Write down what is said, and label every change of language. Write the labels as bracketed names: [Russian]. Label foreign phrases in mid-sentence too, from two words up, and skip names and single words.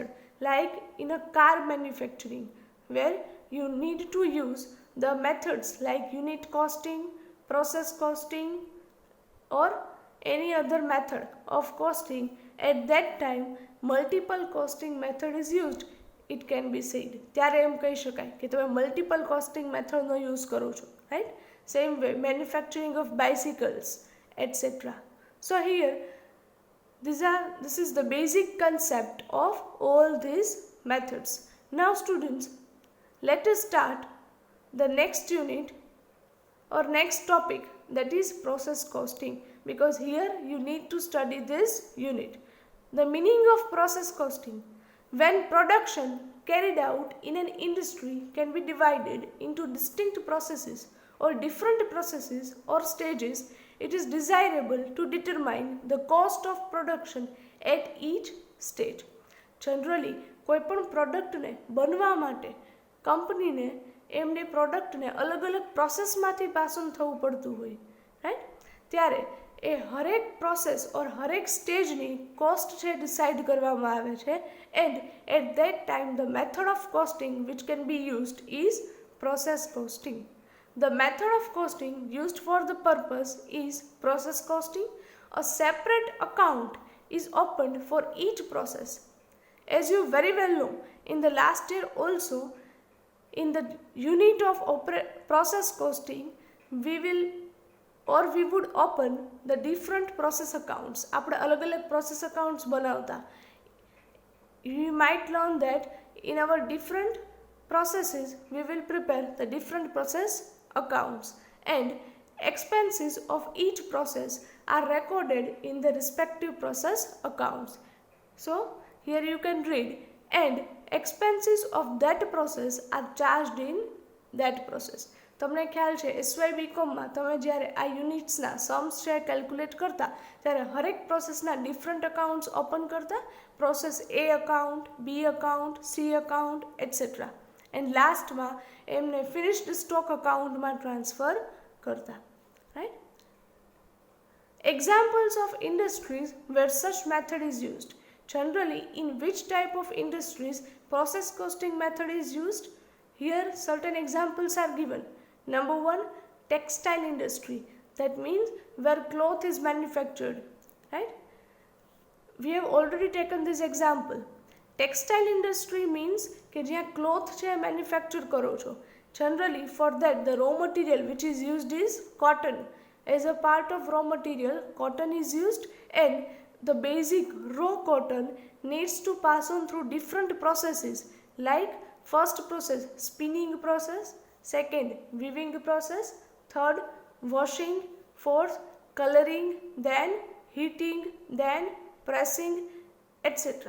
[English] Like in a car manufacturing, where you need to use the methods like unit costing, process costing or any other method of costing. At that time multiple costing method is used. It can be said, [Gujarati] ત્યારે એમ કહી શકાય કે તમે [English] multiple costing methodનો use [Gujarati] કરો છો, રાઈટ? [English] same way manufacturing of bicycles etcetera. So here this is the basic concept of all these methods. Now students, let us start the next unit or next topic, that is process costing, because here you need to study this unit. The meaning of process costing: when production carried out in an industry can be divided into distinct processes or different processes or stages, it is desirable to determine the cost of production at each stage. Generally, [Gujarati] કોઈપણ પ્રોડક્ટને બનવા માટે કંપનીને એમની પ્રોડક્ટને અલગ અલગ પ્રોસેસમાંથી [English] pass on [Gujarati] થવું પડતું હોય, રાઈટ? ત્યારે એ હરેક [English] process or [Gujarati] હરેક સ્ટેજની કોસ્ટ છે ડિસાઇડ કરવામાં આવે છે. [English] And at that time the method of costing which can be used is process costing. The method of costing used for the purpose is process costing. A separate account is opened for each process. As you very well know, in the last year also, in the unit of process costing, we would open the different process accounts. [Gujarati] આપણે અલગ અલગ [English] process accounts [Gujarati] બનાવતા. [English] You might learn that in our different processes, we will prepare the different process accounts and expenses of each process are recorded in the respective process accounts. So here you can read, and expenses of that process are charged in that process. [Gujarati] તમને ખ્યાલ છે SY BComમાં તમે જ્યારે આ યુનિટ્સના સમ્સ છે કેલ્ક્યુલેટ કરતા ત્યારે હરેક પ્રોસેસના [English] different accounts open [Gujarati] કરતા, [English] process A account, B account, C account etcetera, and lastમાં [Gujarati] એમને [English] finished stock accountમાં transfer [Gujarati] કરતા, રાઈટ? [English] Examples of industries where such method is used. Generally, in which type of industries process costing method is used? Here certain examples are given. Number 1, textile industry. That means where cloth is manufactured, right? We have already taken this example. Textile industry means [Gujarati] કે જ્યાં cloth છે manufacture કરો છો. [English] Generally for that the raw material which is used is cotton. As a part of raw material, cotton is used, and the basic raw cotton needs to pass on through different processes, like first process spinning process, second weaving process, third washing, fourth coloring, then heating, then pressing, etc.